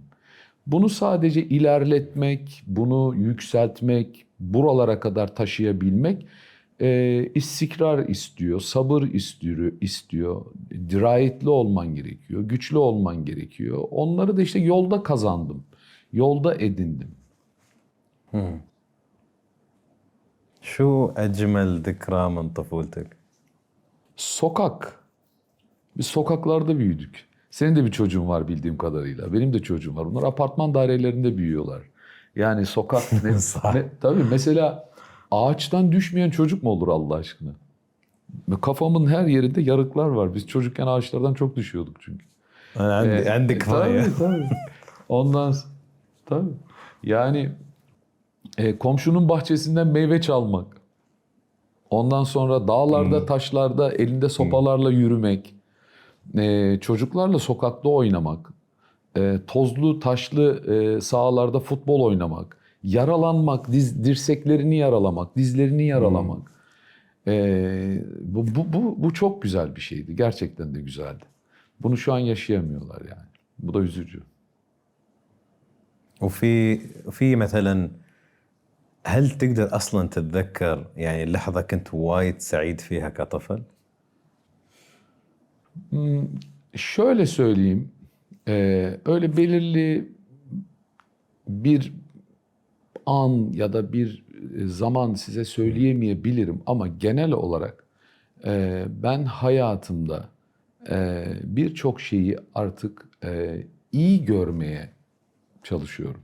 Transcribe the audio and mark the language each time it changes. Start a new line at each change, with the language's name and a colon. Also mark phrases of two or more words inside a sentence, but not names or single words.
Turkish: Bunu sadece ilerletmek, bunu yükseltmek, buralara kadar taşıyabilmek istikrar istiyor, sabır istiyor, dirayetli olman gerekiyor, güçlü olman gerekiyor. Onları da işte yolda kazandım, yolda edindim.
Arabic: شو أجمل ذكرى من طفولتك؟
Turkish: Sokak. Biz sokaklarda büyüdük. Senin de bir çocuğun var bildiğim kadarıyla. Benim de çocuğum var. Bunlar apartman dairelerinde büyüyorlar. Yani sokak tabii mesela ağaçtan düşmeyen çocuk mu olur Allah aşkına? Kafamın her yerinde yarıklar var. Biz çocukken ağaçlardan çok düşüyorduk çünkü.
Arabic: عندي كفاية.
Turkish: Tabii. Ondan tabii. Yani komşunun bahçesinden meyve çalmak. Ondan sonra dağlarda, taşlarda elinde sopalarla yürümek. Çocuklarla sokakta oynamak. Tozlu, taşlı sahalarda futbol oynamak. Yaralanmak, dirseklerini yaralamak, dizlerini yaralamak. Bu çok güzel bir şeydi. Gerçekten de güzeldi. Bunu şu an yaşayamıyorlar yani. Bu da üzücü.
Arabic: وفي مثلا هل تقدر اصلا تتذكر يعني لحظه كنت وايد سعيد فيها كطفل؟
Turkish: Şöyle söyleyeyim. Öyle belirli bir an ya da bir zaman size söyleyemeyebilirim ama genel olarak ben hayatımda birçok şeyi artık iyi görmeye çalışıyorum.